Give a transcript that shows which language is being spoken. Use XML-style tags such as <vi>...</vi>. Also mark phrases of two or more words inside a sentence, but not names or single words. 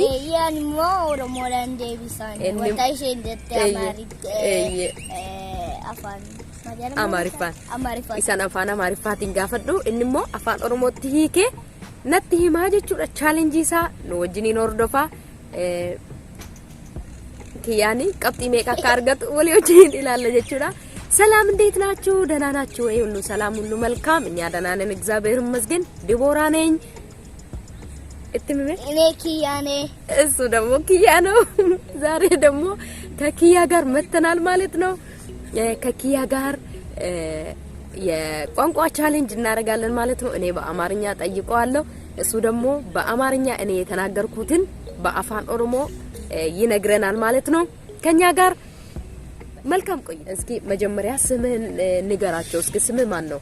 <om>yani mo Oromoodhaan deebisan wanta isheen jette afaan Amaariffaa isaan afaan Amaariffaatiin gaafadhu inni immoo afaan Oromootti hiikee natti himaa jechuudha chaalenjii isaa nu wajjiniin hordofaa Kiyyaani qabxii meeqa akka argatu walii wajjiniin ilaalla jechuudha</om> <am>ሰላም እንዴት ናችሁ ደህና ናችሁ ወይ ሁሉ ሰላም ሁሉ መልካም እኛ ደህና ነን እግዚአብሔር ይመስገን ዲቦራ ነኝ እትምሜ እኔ ኪያ ነኝ እሱ ደግሞ ኪያ ነው ዛሬ ደግሞ ከኪያ ጋር መተናል ማለት ነው ከኪያ ጋር የቋንቋ ቻሌንጅ እናደርጋለን ማለት ነው እኔ በአማርኛ ጠይቀዋለሁ እሱ ደግሞ በአማርኛ እኔ የተናገርኩትን በአፋን ኦሮሞ ይነግረናል ማለት ነው ከኛ ጋር መልካም ቆይ እስኪ መጀመሪያ ስምህን ንገራቸው እስኪ ስምህ ማን ነው</am>